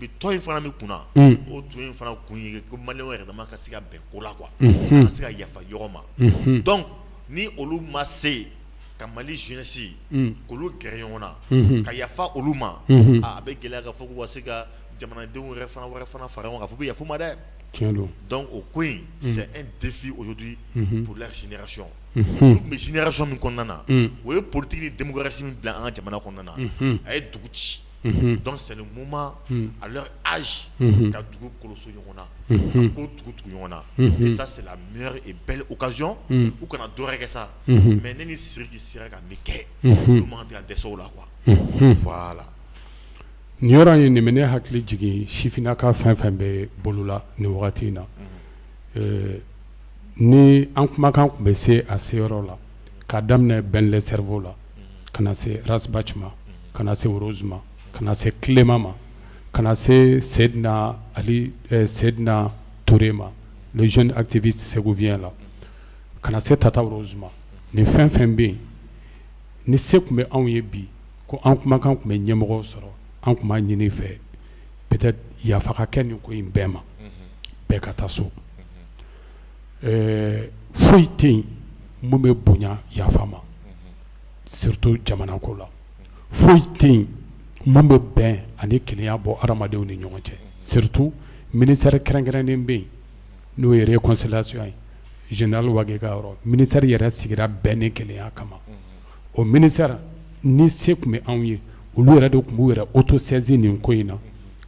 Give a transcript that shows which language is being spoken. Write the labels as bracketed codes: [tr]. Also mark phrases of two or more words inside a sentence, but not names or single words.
[bm] bɛ tɔn in fana min kunna o tun in fana kun ye ko maliyɛnw yɛrɛ dama ka se ka bɛn ko la quoi ka se ka yafa ɲɔgɔn ma donc ni olu ma se ka Mali jeunesse k'olu gɛrɛ ɲɔgɔn na ka yafa olu ma a bɛ gɛlɛya ka fɔ ko ka se ka jamanadenw wɛrɛ fana fara ɲɔgɔn kan ka fɔ ko yafa ma dɛ donc o ko in [fr] c'est un défi aujourd'hui pour leur génération [bm] olu tun bɛ génération min kɔnɔna na o ye politique ni démocratie min bila an ka jamana kɔnɔna na a ye dugu ci donc [fr] c'est le moment à leur âge [bm] ka dugu koloso ɲɔgɔn na ka ko dugu tugu ɲɔgɔn na [fr] et ça c'est la meilleure et belle occasion [bm] u kana dɔ wɛrɛ kɛ sa mais ne ni Sidiki sera ka min kɛ olu man kan tɛ ka dɛsɛ o la [fr] quoi voilà. [bm] Nin yɔrɔ in nin bɛ ne hakili jigin sifinnaka fɛn fɛn bɛ bolola nin wagati in na ni an kumakan tun bɛ se a seyɔrɔ la k'a daminɛ Ben le Cerveau la ka na se Rasbach ma ka na se Rose ma ka na se Clément ma ka na se Seydina Touré ma [fr] le jeune activiste ségouvien [bm] la ka na se Tata Rose ma nin fɛn fɛn bɛ yen ni se tun bɛ anw ye bi ko an kumakan tun bɛ ɲɛmɔgɔw sɔrɔ an tun b'a ɲini fɛ peut-être yafa ka kɛ nin ko in bɛɛ ma bɛɛ ka taa so foyi tɛ yen mun bɛ bonya yafa ma surtout jamana ko la foyi tɛ yen mun bɛ bɛn ani kelenya bɔ adamadenw ni ɲɔgɔn cɛ surtout ministère kɛrɛnkɛrɛnnen bɛ yen n'o ye réconciliation ye général Wage ka yɔrɔ ministère yɛrɛ sigira bɛn ni kelenya kama o ministère ni se tun bɛ anw ye olu yɛrɛ de tun b'u yɛrɛ autosaisir nin ko in na ka